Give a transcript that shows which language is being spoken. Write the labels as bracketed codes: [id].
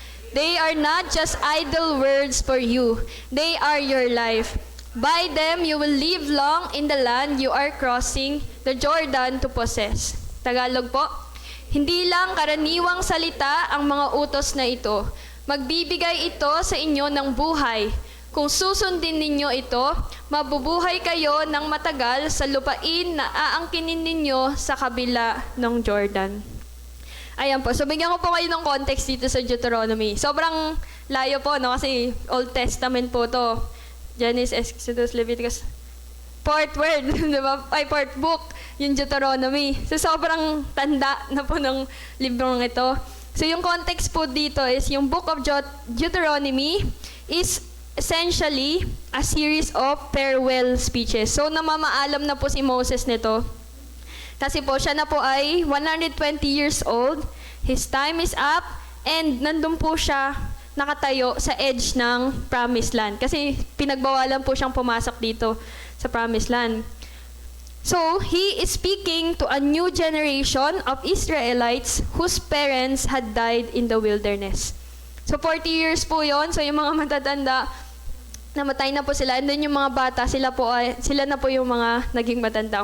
[en] They are not just idle words for you. They are your life. By them you will live long in the land you are crossing the Jordan to possess. [tl] Tagalog po, hindi lang karaniwang salita ang mga utos na ito. Magbibigay ito sa inyo ng buhay. Kung susundin ninyo ito, mabubuhay kayo ng matagal sa lupain na aangkinin ninyo sa kabila ng Jordan. Ayan po. So, bigyan ko po kayo ng context dito sa Deuteronomy. Sobrang layo po, no? Kasi Old Testament po to. Genesis, Exodus, Leviticus. Fourth word, di ba? Ay, fourth book, yung Deuteronomy. So, sobrang tanda na po ng librong ito. So, yung context po dito [en] is yung book of Deuteronomy is essentially a series of farewell speeches. [tl] So, namamaalam na po si Moses nito. Kasi po, siya na po ay 120 years old. [en] His time is up. [tl] And nandun po siya nakatayo sa edge ng Promised Land. Kasi pinagbawalan po siyang pumasok dito sa Promised Land. [en] So, he is speaking to a new generation of Israelites whose parents had died in the wilderness. [tl] So, 40 years po yon. So, yung mga matatanda, namatay na po sila. And then yung mga bata, sila na po yung mga naging matanda.